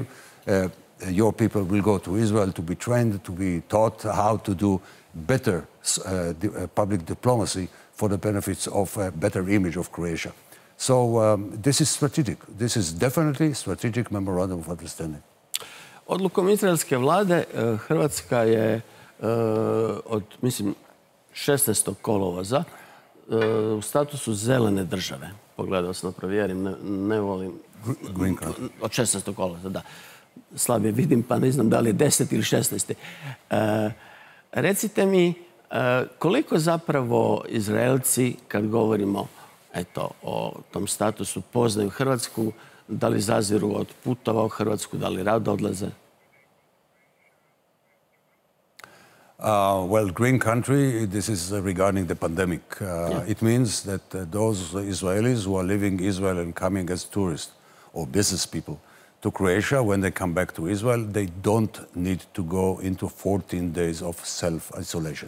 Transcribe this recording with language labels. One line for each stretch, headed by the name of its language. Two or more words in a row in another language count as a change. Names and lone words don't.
English: Your people will go to Israel to be trained, to be taught how to do better public diplomacy for the benefits of a better image of Croatia. So this is strategic. This is definitely strategic memorandum of understanding.
Croatian: Odlukom izraelske vlade Hrvatska je od, mislim, 16. kolovoza u statusu zelene države. Pogledao sam da provjerim, ne volim.
English: Green card.
Croatian: Od 16. kolovoza, da. Slabije vidim, pa ne znam da li je 10. ili 16. Recite mi, koliko zapravo Izraelci, kad govorimo o tom statusu, poznaju Hrvatsku, da li zaziru od putova u Hrvatsku, da li rado odlaze?
English: Well, green country, this is regarding the pandemic. It means that those Israelis who are living in Israel and coming as tourists or business people to Croatia, when they come back to Israel, they don't need to go into 14 days of self-isolation.